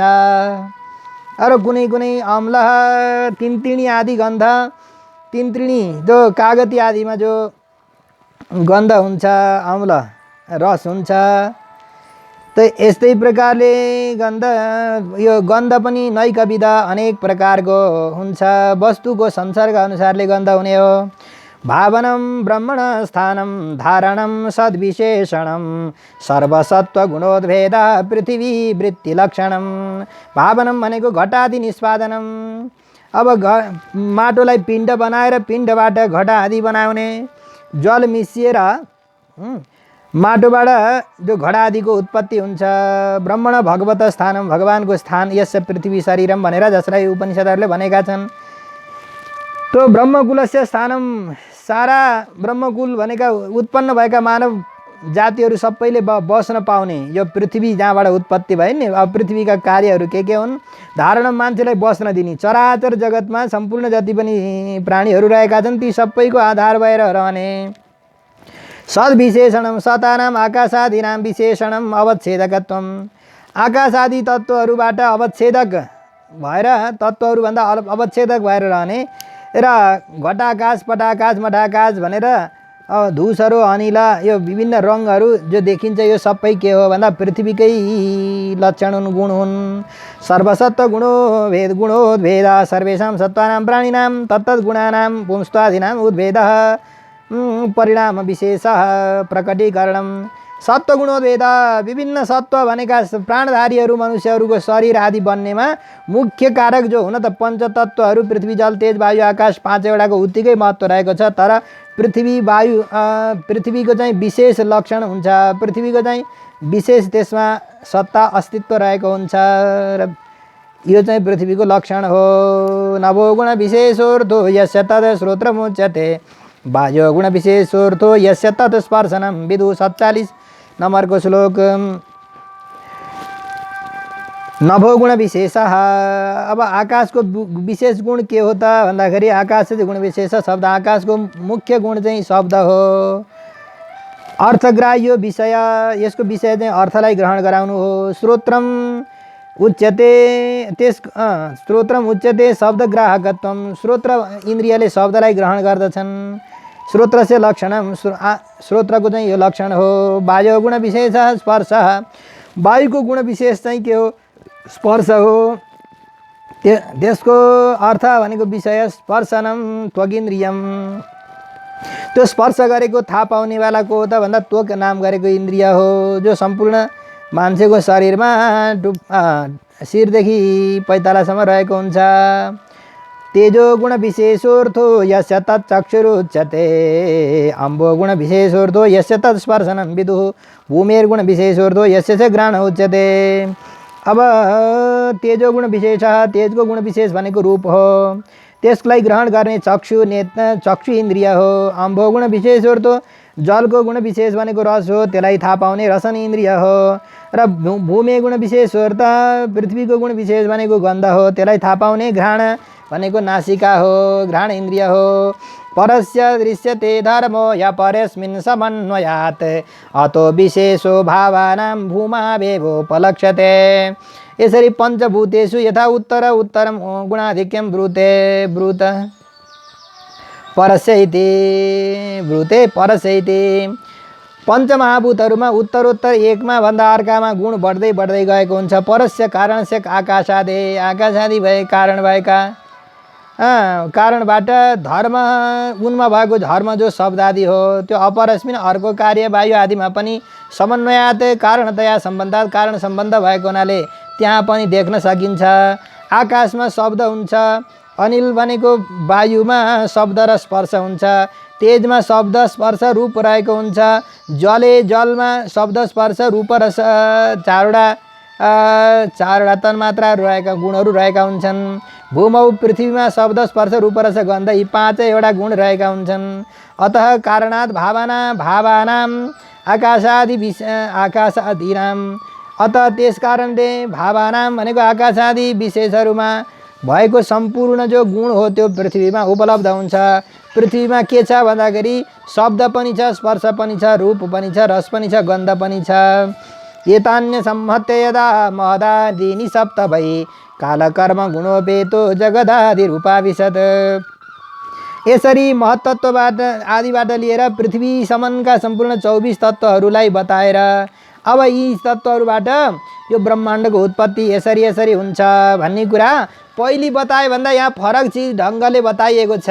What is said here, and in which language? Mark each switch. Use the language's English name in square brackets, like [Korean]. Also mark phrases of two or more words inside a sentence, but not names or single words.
[Nepali] अरू कुनै कुनै अम्ल तिनतिणी आदि गन्ध, तिनतिणी जो कागती आदिमा जो गन्ध हुन्छ, अम्ल रस हुन्छ। त यस्तै प्रकारले गन्ध, यो गन्ध पनि नैकविध अनेक प्रकारको हुन्छ। वस्तुको संसर्ग अनुसारले गन्ध हुने हो। [Sanskrit] भावनम ब्रह्मण स्थानम धारणम सद्विशेषणम सर्वसत्वगुणोद्भेद पृथ्वी वृत्ति लक्षणम। भावनम भनेको घटादि निष्पादनम। [Nepali] अब माटोलाई पिण्ड बनाएर पिण्डबाट घटा आदि बनाउने, जल मिसिएर माटोबाट जो घडा आदिको उत्पत्ति हुन्छ। [Sanskrit] ब्रह्मण भगवत स्थानम, [Nepali] भगवानको स्थान, [Sanskrit] यस्य पृथ्वी शरीरम [Nepali] भनेर जसलाई उपनिषदहरूले भनेका छन्। त्यो [Sanskrit] ब्रह्मकुलस्य स्थानम, [Nepali] सारा ब्रह्मकुल भनेका उत्पन्न भएका मानव जातिहरू सबैले बस्न पाउने यो पृथ्वी जहाँबाट उत्पत्ति भयो नि। अब पृथ्वीका कार्यहरू के हुन्? धारण, मान्छेलाई बस्न दिने। चराचर जगतमा सम्पूर्ण जति पनि प्राणीहरू रहेका छन् ती सबैको आधार भएर रहने। [Sanskrit] सद्विशेषणम सतानाम आकाशादीनाम विशेषणम अवच्छेदकत्वम। [Nepali] आकाशादि तत्त्वहरूबाट अवच्छेदक भएर, तत्त्वहरूभन्दा अवच्छेदक भएर रहने। र घटाकाश पटाकाश मठाकाश भनेर धुसहरू अनिल यो विभिन्न रङहरू जो देखिन्छ यो सबै के हो भन्दा पृथ्वीकै लक्षण हुन्, गुण हुन्। [Sanskrit] सर्वसत्व गुणो भेद गुणोद्भेद सर्वेषां सत्त्वानां प्राणिनां तत्तद्गुणानां पुंस्त्वादीनां उद्भेदः परिणाम विशेषः प्रकटीकरणम्। सत्व गुणोद्भेद, [Nepali] विभिन्न सत्व भनेका प्राणधारीहरू मनुष्यहरूको शरीर आदि बन्नेमा मुख्य कारक जो हुन त पञ्चतत्त्वहरू पृथ्वी जल तेज वायु आकाश पाँचवटाको उत्तिकै महत्त्व रहेको छ। तर पृथ्वी वायु पृथ्वीको चाहिँ विशेष लक्षण हुन्छ। पृथ्वीको चाहिँ विशेष त्यसमा सत्ता अस्तित्व रहेको हुन्छ र यो चाहिँ पृथ्वीको लक्षण हो। [Sanskrit] नवो गुण विशेषोर्थो यस्य तद् श्रोत्रमुच्यते वायो गुण विशेषोर्थो यस्य तत् स्पर्शनम। [Nepali] विदु 47 नम्बरको श्लोक। [Sanskrit] नभो गुण विशेष। [Nepali] अब आकाशको विशेष गुण के हो त भन्दाखेरि आकाश चाहिँ गुण विशेष शब्द, आकाशको मुख्य गुण चाहिँ शब्द हो। अर्थग्राह्य विषय, यसको विषय चाहिँ अर्थलाई ग्रहण गराउनु हो। [Sanskrit] श्रोत्रम उच्यते, श्रोत्रम उच्यते शब्दग्राहकत्वम, [Nepali] श्रोत्र इन्द्रियले शब्दलाई ग्रहण गर्दछन्। [Sanskrit] श्रोत्रस्य लक्षणम, [Nepali] श्रोत्रको चाहिँ यो लक्षण हो। [Sanskrit] वायु गुण विशेष स्पर्श, [Nepali] वायुको गुण विशेष चाहिँ के हो? स्पर्श हो। त्यसको अर्थ भनेको [Sanskrit] विषय स्पर्शनम त्वगिन्द्रियम, [Nepali] त्यो स्पर्श गरेको थाहा पाउनेवाला को हो त भन्दा त्वक नाम गरेको इन्द्रिय हो, जो सम्पूर्ण मान्छेको शरीरमा शिरदेखि पैतालासम्म रहेको हुन्छ। [Sanskrit] तेजो गुण विशेषोर्थो यस्य तच्चक्षुरुच्यते, अम्बो गुण विशेषोर्थो यस्य तत्स्पर्शनं विदुः, भूमेर्गुण विशेषोर्थो यस्य च घ्राण उच्यते। [Nepali] अब [Sanskrit] तेजो गुण विशेष, [Nepali] तेजको गुण विशेष भनेको रूप हो, त्यसलाई ग्रहण गर्ने चक्षु चक्षु इन्द्रिय हो। [Sanskrit] अम्बो गुण विशेषोर्थो, [Nepali] जलको गुण विशेष भनेको रस हो, त्यसलाई थाहा पाउने रसन इन्द्रिय हो। र [Sanskrit] भूमे गुण विशेषोर्थ, [Nepali] पृथ्वीको गुण विशेष भनेको गन्ध हो, त्यसलाई थाहा पाउने घ्राण भनेको नासिका हो, घ्राण इन्द्रिय हो। [Sanskrit] परस्य दृश्यते धर्मो य परस्मिन् समन्वयात्, अतो विशेषो भावानां भूमावेवोपलक्ष्यते। यसरी पञ्चभूतेषु यथा उत्तर उत्तरम गुणाधिक्यं ब्रूते, ब्रूत परस्य इति, ब्रूते परस्य इति। [Nepali] पञ्चमहाभूतहरूमा उत्तरोत्तर एकमा भन्दा अर्कामा गुण बढ्दै बढ्दै गएको हुन्छ। [Sanskrit] परस्य कारणस्य आकाशादि, [Nepali] आकाशादि भए कारण भएका, कारणबाट धर्म, उनमा भएको धर्म जो शब्द आदि हो, त्यो अपरस्मिन अर्को कार्य वायु आदिमा पनि [Sanskrit] समन्वयात् कारणतया सम्बन्धात्, [Nepali] कारण सम्बन्ध भएको हुनाले त्यहाँ पनि देख्न सकिन्छ। आकाशमा शब्द हुन्छ, अनिल भनेको वायुमा शब्द र स्पर्श हुन्छ, तेजमा शब्द स्पर्श रूप रहेको हुन्छ, जलमा शब्द स्पर्श रूप र चारवटा तन्मात्राहरू रहेका गुणहरू रहेका हुन्छन्। भूमौ पृथ्वीमा शब्द स्पर्श रूप रस गन्ध, यी पाँचैवटा गुण रहेका हुन्छन्। [Sanskrit] अतः कारणात् भावानां आकाशादिनाम, [Nepali] अतः त्यस कारणले भावानां भनेको आकाशादि विशेषहरूमा भएको सम्पूर्ण जो गुण हो त्यो पृथ्वीमा उपलब्ध हुन्छ। पृथ्वीमा के छ भन्दाखेरि शब्द पनि छ, स्पर्श पनि छ, रूप पनि छ, रस पनि छ, गन्ध पनि छ। [Sanskrit] एतान्य सम्हत्य यदा महदादीनि सप्त भई, कालकर्म गुणोपेतो जगदादि रूपाविशद। [Nepali] यसरी महत्त्वबाट आदिबाट लिएर पृथ्वीसम्मका सम्पूर्ण 24 तत्त्वहरूलाई बताएर अब यी तत्त्वहरूबाट यो ब्रह्माण्डको उत्पत्ति यसरी यसरी हुन्छ भन्ने कुरा पहिले बताए भन्दा यहाँ फरक चिज ढङ्गले बताइएको छ।